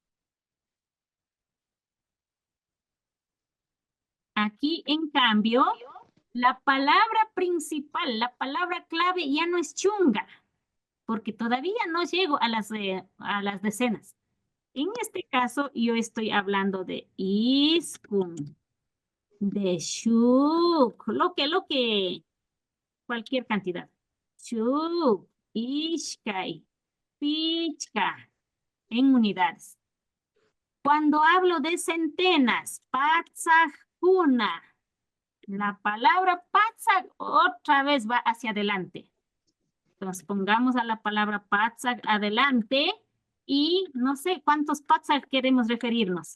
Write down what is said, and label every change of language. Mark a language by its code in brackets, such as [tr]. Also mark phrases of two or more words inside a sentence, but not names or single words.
[es] Aquí, en cambio, la palabra principal, la palabra clave ya no es chunga, porque todavía no llego a las decenas. En este caso, yo estoy hablando de iskun, de shuk, lo que, cualquier cantidad. [qu] Shuk, ishkai, pichka, [es] en unidades. Cuando hablo de centenas, patzajuna, la palabra patzaj otra vez va hacia adelante. Entonces pongamos a la palabra patzaj adelante y no sé cuántos patzaj queremos referirnos.